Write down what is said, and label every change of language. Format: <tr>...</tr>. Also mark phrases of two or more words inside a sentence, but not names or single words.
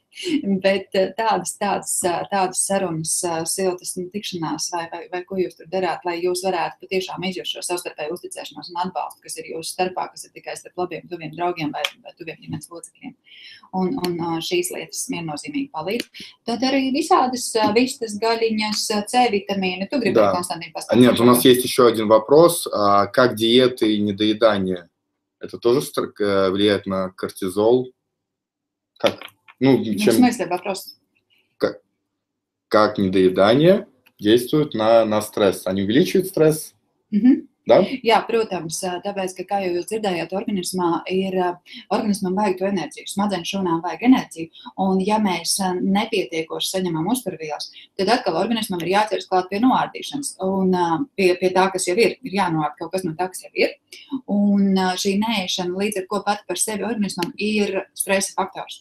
<lv>Bet tādas sarunas, siltas tikšanās vai ko jūs tur darāt, lai jūs varētu patiešām izjust šo savstarpēju uzticēšanos un atbalstu, kas ir jūsu starpā, kas ir tikai starp labiem, tuviem draugiem vai tuviem ģimenes locekļiem. Un šīs lietas viennozīmīgi palīdz. Tad arī visādas vistas, gaļiņas, C vitamīni. Tu gribi, Konstantin, pastāstīt?</lv> <ru>Нет, у нас есть еще один вопрос. Как диеты и недоедание? Это тоже влияет на кортизол? Как? В смысле вопрос? Как недоедание действует на стресс? Они увеличивают стресс? Да?</ru> <lv>Jā, protams, tāpēc, ka, kā jau jūs dzirdējāt, organismam vajag to enerģiju, smadzeņu šūnām vajag enerģiju, un ja mēs nepietiekoši saņemam uzturvielas, tad atkal organismam ir jāķers klāt pie noārdīšanas, un pie tā, kas jau ir jānoārd kaut kas no tā, kas jau ir, un šī neēšana līdz ar ko pat par sevi organismam ir stresa faktors.</lv>